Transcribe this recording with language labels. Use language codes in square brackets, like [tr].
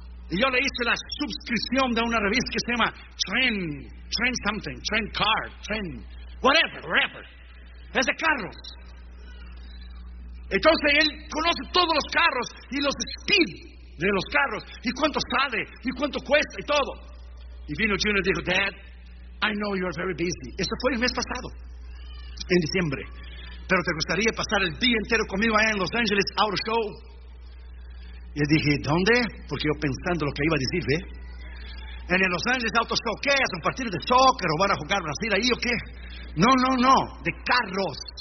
[es] Y yo le hice la suscripción de una revista que se llama Trend Car, [en] whatever. [es] Es de carros. Entonces él conoce todos los carros, y los speed de los carros, y cuánto sale, y cuánto cuesta, y todo. Y vino Junior y dijo, [en] Dad, I know you are very busy. [es] Eso fue el mes pasado. En diciembre, pero te gustaría pasar el día entero conmigo allá en Los Angeles Auto Show. Y dije, ¿dónde? Porque yo pensando lo que iba a decir, ¿ve? En el Los Angeles Auto Show, ¿qué? ¿Es un partido de soccer o van a jugar Brasil ahí o qué? No, no, no, de carros.